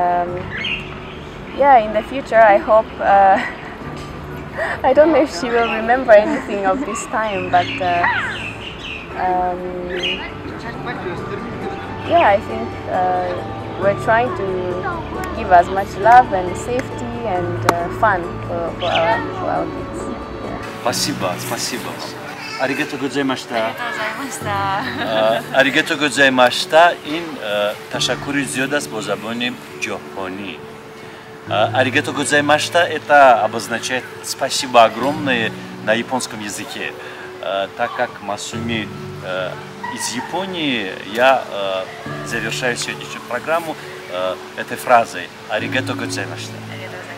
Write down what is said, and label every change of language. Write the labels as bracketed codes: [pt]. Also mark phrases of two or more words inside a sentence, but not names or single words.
[en] in the future I hope I don't know if she will remember anything of this time, but I think we're trying to give as much love and safety and fun for our kids. [ru] Спасибо. [ja] ありがとうございました。ありがとうございました. [tg] Ин ташаккури зиёд аст бо забони ҷоҳонӣ. [ja] ありがとうございました [ru] это обозначает спасибо огромное на японском языке. Так как Масуми из Японии, я завершаю сегодняшнюю программу этой фразой. [ja] ありがとうございました.